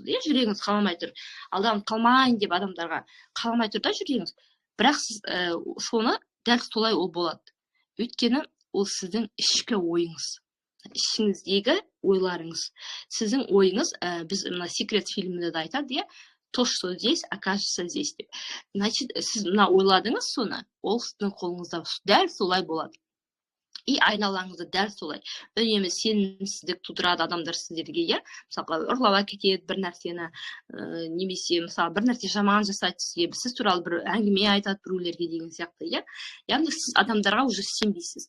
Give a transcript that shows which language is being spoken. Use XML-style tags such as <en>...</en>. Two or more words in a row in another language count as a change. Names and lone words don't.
<kk>Жүрегіңіз қаламай тұр. Алданып қалмайын деп адамдарға қаламай тұр да жүрегіңіз. Бірақ сіз соны дәл солай ол болады. Өйткені ол сіздің ішкі ойыңыз. Ішіңіздегі ойларыңыз. Сіздің ойыңыз, біз мына Секрет фильмінде де айтады,</kk> <ru>то, что здесь, окажется здесь деп.</ru> <kk>Значит, сіз мына ойладыңыз соны, ол сіздің қолыңызда дәл солай болады. И айналаңызды дәл солай. Үнемі сенімсіздік тудырады адамдар сіздерге, мысалға ұрлап әкетеді бір нәрсені, немесе мысалы бір нәрсе жаман жасайды сізге, сіз туралы бір әңгіме айтады біреулерге деген сияқты, яғни сіз адамдарға уже сенбейсіз.</kk>